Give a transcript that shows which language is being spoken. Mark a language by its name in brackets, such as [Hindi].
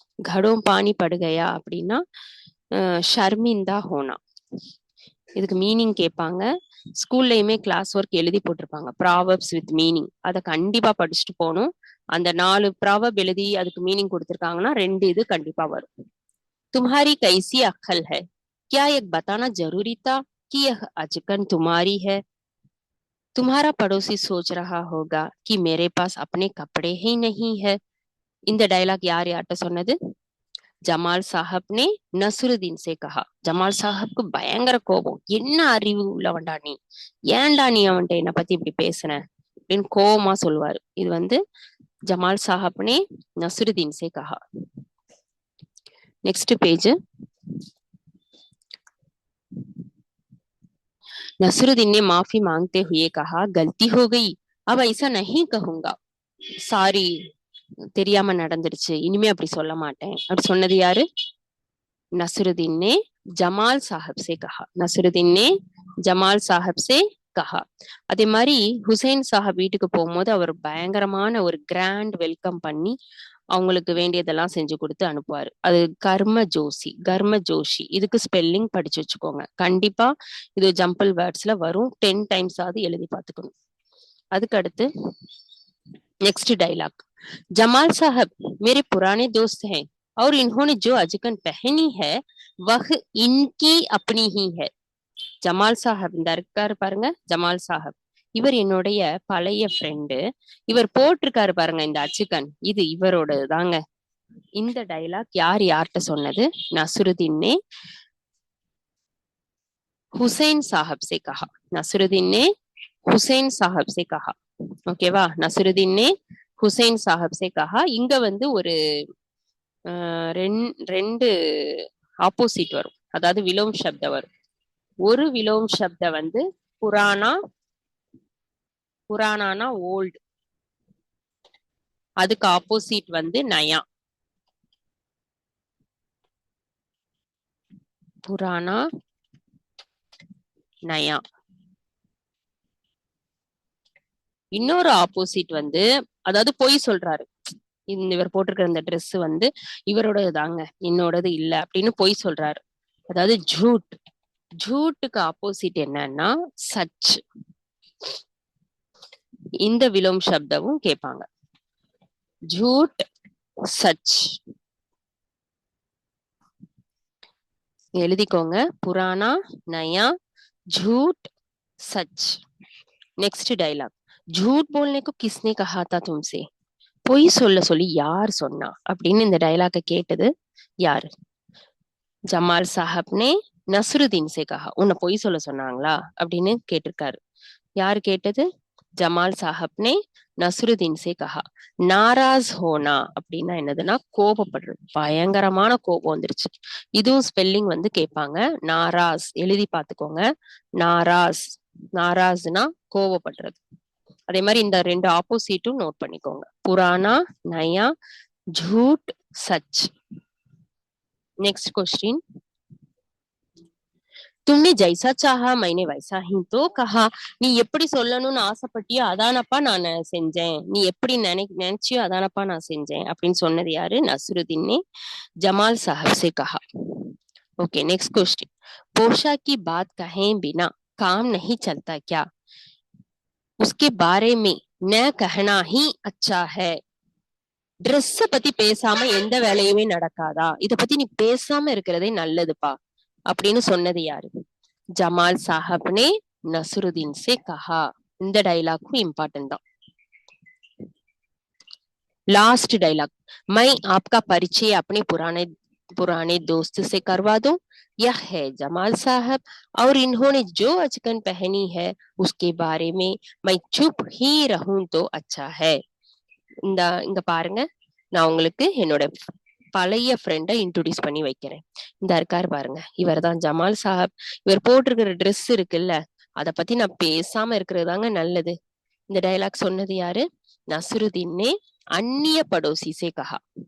[Hindi] கடம் பானி படுகையா [Tamil] அப்படின்னா [Hindi] ஷர்மிந்தா ஹோனா. [Tamil] இதுக்கு மீனிங் கேட்பாங்க. ஸ்கூல்லையுமே கிளாஸ் ஒர்க் எழுதி போட்டிருப்பாங்க, ப்ராவப்ஸ் வித் மீனிங். அதை கண்டிப்பா படிச்சுட்டு போகணும். அந்த 4 ப்ராவப் எழுதி அதுக்கு மீனிங் கொடுத்திருக்காங்கன்னா 2 இது கண்டிப்பா வரும். [Hindi] तुम्हारी कैसी अक्ल है, क्या एक बताना जरूरी था कि यह अचकन तुम्हारी है। तुम्हारा पड़ोसी सोच रहा होगा कि मेरे पास अपने कपड़े ही नहीं है। [Tamil] இந்த டைலாக் யார்கிட்ட சொன்னது? [Hindi] ஜமால் சாஹப் ने नसरुद्दीन से कहा। [Tamil] ஜமால் சாஹப்க்கு பயங்கர கோபம், என்ன அறிவு உள்ளவன்டா நீ, ஏன்டா நீ அவன்கிட்ட என்னை பத்தி இப்படி பேசுன அப்படின்னு கோபமா சொல்லுவாரு. இது வந்து [Hindi] ஜமால் சாஹப் ने नसरुद्दीन से कहा। [English] Next page. [Hindi] नसरुद्दीन ने माफी मांगते हुए कहा, गलती हो गई, अब ऐसा नहीं कहूंगा। [Tamil] சாரி, தெரியாம நடந்துருச்சு, இனிமே அப்படி சொல்ல மாட்டேன். அப்படி சொன்னது யாரு? [Hindi] नसरुद्दीन ने जमाल साहब से कहा। नसरुद्दीन ने जमाल साहब से कहा। [Tamil] அதே மாதிரி ஹுசைன் சாஹிப் வீட்டுக்கு போகும்போது அவர் பயங்கரமான ஒரு கிராண்ட் வெல்கம் பண்ணி அவங்களுக்கு வேண்டியதெல்லாம் செஞ்சு கொடுத்து அனுப்புவாரு. அது கர்ம ஜோஷி. இதுக்கு ஸ்பெல்லிங் படிச்சு வச்சுக்கோங்க, கண்டிப்பா இது ஜம்பிள் வேர்ட்ஸ்ல வரும். 10 டைம்ஸ் ஆவது எழுதி பார்த்துக்கணும். அதுக்கு அடுத்து नेक्स्ट डायलॉग। [Hindi] जमाल साहब मेरे पुराने दोस्त हैं और इन्होंने जो अजकन पहनी है वह इनकी अपनी ही है। [Tamil] ஜமால் சாஹிப் இந்த இருக்காரு பாருங்க, ஜமால் சாஹிப் இவர் என்னுடைய பழைய ஃப்ரெண்டு, இவர் போட்டிருக்காரு பாருங்க இந்த அச்சுக்கன், இது இவரோட தாங்க. இந்த டைலாக் யார்கிட்ட சொன்னது? [Hindi] नसरुद्दीन ने हुसैन साहब से कहा। नसरुद्दीन ने हुसैन साहब से कहा. [Tamil] ஓகேவா, [Hindi] நசருதீன் ने हुसैन साहब से कहा. [Tamil] இங்க வந்து ஒரு ரெண்டு ஆப்போசிட் வரும், அதாவது விலோம் சப்த வரும். ஒரு விலோம் சப்த வந்து புராணா, புராணானா ஓல்டு, அதுக்கு ஆப்போசிட் வந்து நயா. புராணா நயா. இன்னொரு ஆப்போசிட் வந்து, அதாவது பொய் சொல்றாரு, இவர் போட்டிருக்கிற இந்த ட்ரெஸ் வந்து இவரோடது தாங்க, என்னோடது இல்ல அப்படின்னு பொய் சொல்றாரு, அதாவது ஜூட். ஜூட்டுக்கு ஆப்போசிட் என்னன்னா சச். இந்த விலோம் சப்தமும் கேட்பாங்க, ஜூட் சச். எழுதிக்கோங்க, புராணா நயா [Hindi] झूठ सच. नेक्स्ट डायलॉग, झूठ बोलने को किसने कहा था तुमसे. [Tamil] பொய் சொல்ல சொல்லி யார் சொன்னா அப்படின்னு இந்த டைலாக கேட்டது யாரு? [Hindi] ஜமால் சாஹப்னே நஸ்ருதீன் சே கஹா. [Tamil] உன்னை பொய் சொல்ல சொன்னாங்களா அப்படின்னு கேட்டிருக்காரு. யாரு கேட்டது? [Hindi] ஜமால் சாஹப்னே நஸ்ருதீன் சே கஹா. [Tamil] நாராஸ் ஹோனா அப்படின்னா என்னதுன்னா கோபப்படுறது, பயங்கரமான கோபம் வந்துருச்சு. இதுவும் ஸ்பெல்லிங் வந்து கேட்பாங்க. நாராஸ் எழுதி பார்த்துக்கோங்க. நாராஸ், நாராஸ்னா கோபப்படுறது. அதே மாதிரி இந்த ரெண்டு ஆப்போசிட்டும் நோட் பண்ணிக்கோங்க, புராணா நயா, [Hindi] झूठ सच. नेक्स्ट क्वेश्चन, तुमने जैसा चाहा मैंने वैसा ही तो कहा. [Tamil] நீ எப்படி சொல்லணும்னு ஆசைப்பட்டியோ அதானப்பா நான் செஞ்சேன், நீ எப்படி நினைச்சியோ அதானப்பா நான் செஞ்சேன் அப்படின்னு சொன்னது யாரு? [Hindi] நஸ்ருதீன் ने जमाल साहब से कहा. ओके, नेक्स्ट क्वेश्चन, पोशाक की बात कहे बिना काम नहीं चलता क्या. उसके बारे में न कहना ही अच्छा है. [Tamil] ட்ரெஸ் பத்தி பேசாம எந்த வேலையுமே நடக்காதா, இத பத்தி நீ பேசாம இருக்கிறதே நல்லதுப்பா அப்படின்னு சொன்னது யாரு? [Hindi] ஜமால் சாஹப்னே நஸ்ருதீன் சே கஹா. [Tamil] இந்த டைலாக்கும் இம்பார்ட்டன்ட் தான். [Hindi] लास्ट डायलॉग, मैं आपका परिचय अपने पुराने पुराने दोस्त से करवा दूं. यह है जमाल साहब, और इन्होंने जो अचकन पहनी है उसके बारे में मैं चुप ही रहूं तो अच्छा है. [Tamil] இங்க பாருங்க, நான் உங்களுக்கு என்னோட பழைய ஃப்ரெண்டை இன்ட்ரோடியூஸ் பண்ணி வைக்கிறேன். இந்த இருக்காரு பாருங்க, இவர் தான் ஜமால் சாஹப். இவர் போட்டிருக்கிற ட்ரெஸ் இருக்குல்ல, அத பத்தி நான் பேசாம இருக்கிறது தாங்க நல்லது. இந்த டைலாக் சொன்னது யாரு? [Hindi] நஸ்ருதீன் அந்நிய படோசி சே கஹா.